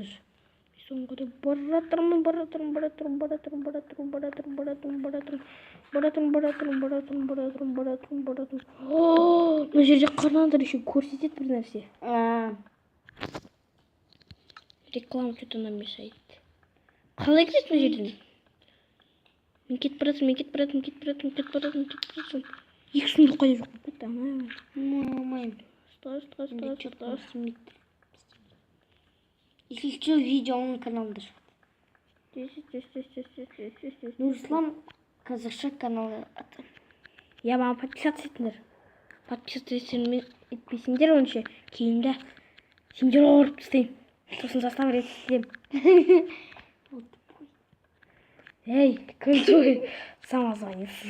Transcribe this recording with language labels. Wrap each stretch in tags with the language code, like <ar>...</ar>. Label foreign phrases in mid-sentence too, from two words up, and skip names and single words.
<kk>Соңғы баратырмын. Мына жерде қараңдар еще көрсетеді бір нәрсе.</kk> <ru>Реклама что-то нам мешает.</ru> <kk>Қалай кетеді мына жерден? Мен кетіп баратырмын. Екі сундук қайда жоқ болып кетті? Алмаймын.</kk> <ru>Стой. Если что, видео на</ru> <kk>каналда шығады. Нұрислам қазақша каналы аты. Маған подписаться етіңдер. Подписаться етпесеңдер онша кейінгі сендер ұрып тастаймын. Сосын застав рет істеймін.</kk> <ru>Эй, крутой самозванец.</ru>